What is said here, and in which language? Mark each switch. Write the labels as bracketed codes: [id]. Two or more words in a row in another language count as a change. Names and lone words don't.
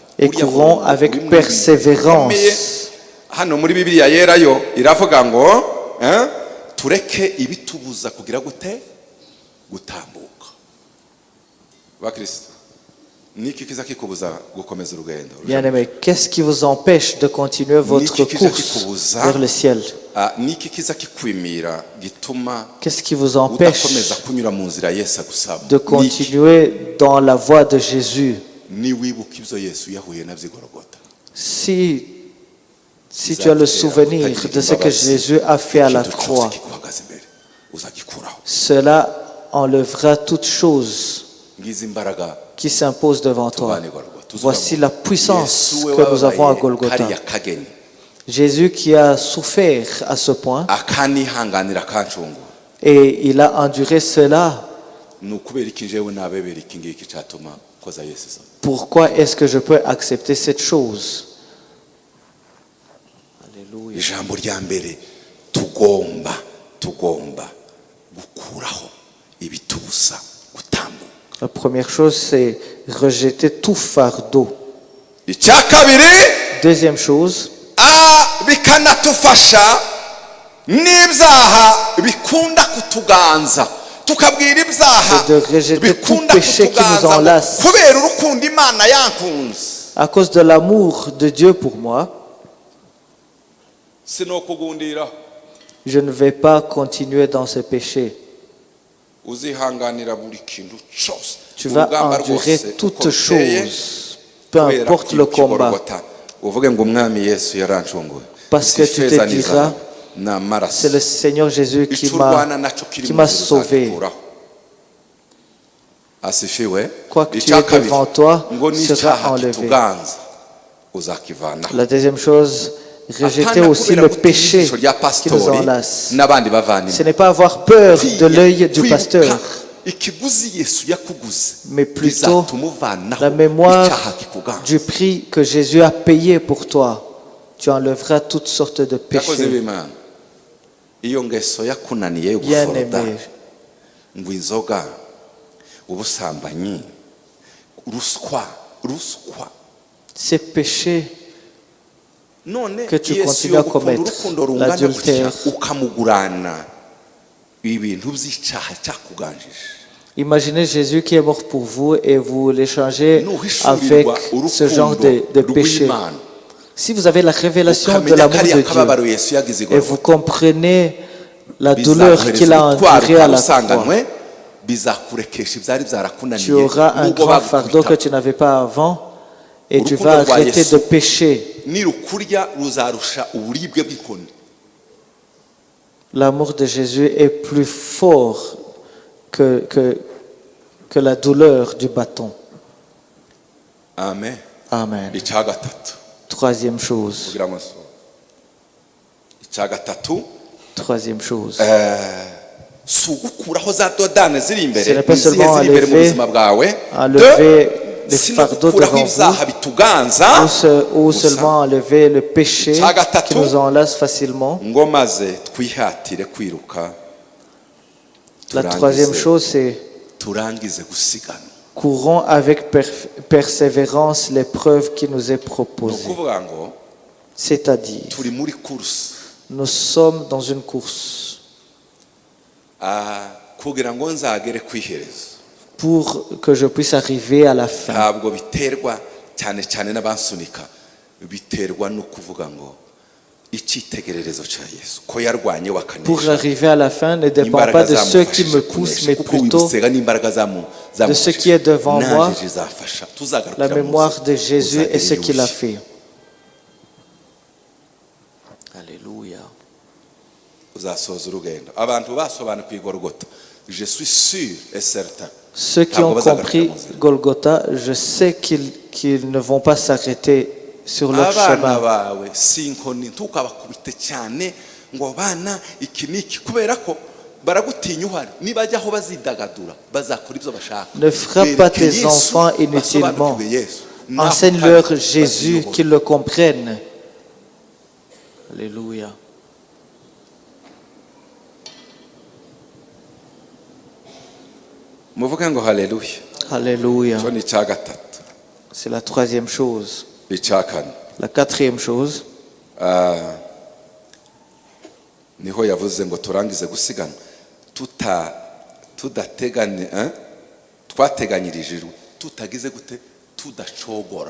[fr] et [rw] Uriya [fr] courons [rw] murongo [fr] avec [rw] uri muri [fr] persévérance. [rw] Bibiliya. Hano muri Bibiliya yera yo iravuga ngo tureke ibitubuza kugira gute gutambuka. Bakristo niki kiza kikubuza gukomeza urugendo? [fr] Bien-aimés, qu'est-ce qui vous empêche de continuer votre course vers le ciel? [rw] Niki kiza kikwimira gituma [fr] Qu'est-ce qui vous empêche [rw] udakomeza kunyura mu nzira Yesu agusaba? [fr] de continuer dans la voie de Jésus? [rw] Ni wibuka ibyo Yesu yahuye nabyo i Golgotha. [fr] Si tu as le souvenir de ce que Jésus a fait à la croix, cela enlèvera toute chose qui s'impose devant toi. Voici la puissance que nous avons à Golgotha. Jésus qui a souffert à ce point et il a enduré cela. Pourquoi est-ce que je peux accepter cette chose? Alléluia. [rw] Ijambo rya mbere tugomba gukuraho ibitubuza gutambuka. [fr] La première chose, c'est rejeter tout fardeau. [rw] Icya kabiri [fr] Deuxième chose, [rw] bikanatufasha n'ibyaha bikunda kutuganza tukabwira ibyaha [fr] c'est de rejeter tout [rw] bikunda [fr] péché qui nous [rw] kutuganza [fr] enlace. [rw] kubera urukundo Imana yankunze. [fr] À cause de l'amour de Dieu pour moi, [rw] Sinokugundira [fr] je ne vais pas continuer dans ce péché. [rw] uzihanganira buri kintu cyose. [fr] Tu vas endurer toutes choses, peu importe le combat. [rw] Uvuge ngo umwami Yesu yarancunguye. [fr] Parce que tu te diras, c'est le Seigneur Jésus qui m'a sauvé. [rw] Asifiwe. [fr] Quoi que tu aies devant toi sera enlevé. La deuxième chose, rejeter aussi le péché qui nous enlace. Ce n'est pas avoir peur de l'œil du pasteur, mais plutôt la mémoire du prix que Jésus a payé pour toi. Tu enlèveras toutes sortes de péchés. Bien-aimé, [rw] ngo inzoga ubusambanyi ruswa [fr] ces péchés [rw] none [fr] que tu [rw] Yesu [fr] continues à commettre, [rw] urukundo rungana [fr] l'adultère. [rw] gutya ukamugurana ibintu by'icyaha cyakuganjije. [fr] Imaginez Jésus qui est mort pour vous et vous l'échangez avec [rw] nuhishurirwa [fr] ce genre [rw] urukundo [fr] de péché. [rw] rw'Imana [fr] Si vous avez la révélation de [rw] ukamenya [fr] l'amour [rw] kariya [fr] de [rw] kababaro [fr] Dieu [rw] Yesu yagize i [fr] et vous [rw] Golgotha, [fr] comprenez la douleur qu'il a endurée à la croix, [rw] bizakurekesha ibyari byarakunaniye [fr] tu auras un [rw] nubwo [fr] grand fardeau que [rw] bagukubita. [fr] tu n'avais pas avant et tu [rw] Urukundo [fr] vas [rw] rwa [fr] arrêter [rw] Yesu [fr] de pécher. [rw] nirukurya ruzarusha uburibwe bw'inkoni. [fr] L'amour de Jésus est plus fort que la douleur du bâton. Amen. Amen. [rw] Icya gatatu [fr] Troisième chose. [rw] kugira ngo nsoze. Icya gatatu [fr] Troisième chose. [rw] si ugukuraho za dodane ziri [fr] Ce [rw] imbere [fr] n'est pas [rw] n'izihe [fr] seulement [rw] ziri imbere mu [fr] enlever [rw] buzima bwawe. [fr] enlever les [rw] si no [fr] fardeaux [rw] gukuraho [fr] devant vous, [rw] ibyaha bituganza [fr] ou [rw] gusa, [fr] seulement enlever le péché [rw] Icya gatatu, [fr] qui nous enlace facilement. [rw] ngo maze twihatire kwiruka [fr] La troisième [rw] turangize- [fr] chose, c'est [rw] turangize gusigana. [fr] courons avec persévérance l'épreuve qui nous est [rw] Ni [fr] proposée. [rw] ukuvuga ngo [fr] C'est-à-dire, [rw] turi muri kursi [fr] nous sommes dans une course [rw] kugira ngo nzagere ku iherezo. [fr] pour que je puisse arriver à la fin. [rw] Ntabwo biterwa cyane cyane n'abansunika, biterwa no kuvuga ngo icyitegererezo cya Yesu ko yarwanye [fr] Pour [rw] wakanesha. [fr] arriver à la fin ne dépend pas de ceux qui me poussent, mais plutôt de ce qui est devant moi, la la mémoire de Jésus et ce qu'il a fait. Alléluia. [rw] uzasoza urugendo. Abantu basobanukiwe Igorogota, [fr] je suis sûr et certain. Ceux qui ont compris Golgotha, je sais qu'ils ne vont pas s'arrêter sur leur [rw] Abana [fr] chemin. [rw] bawe si inkoni ntukabakubite cyane ngo bana iki niki, kubera ko baragutinya uhari, nibajya aho bazidagadura bazakora ibyo bashaka. [fr] Ne frappe pas [rw] Bereke [fr] tes [rw] Yesu, [fr] enfants inutilement. [rw] basobanukirwe Yesu. Naho [fr] Enseigne-leur [rw] utari, [fr] Jésus, [rw] baziyobora. [fr] qu'ils le comprennent. Alléluia. [rw] muvuge ngo haleluya. [fr] Alléluia. [rw] Cyo ni icya gatatu. [fr] C'est la troisième chose. [rw] Icya kane, [fr] La quatrième chose, [rw] niho yavuze ngo turangize gusigana tudateganye, twateganyirije tutagize gute, tudacogora.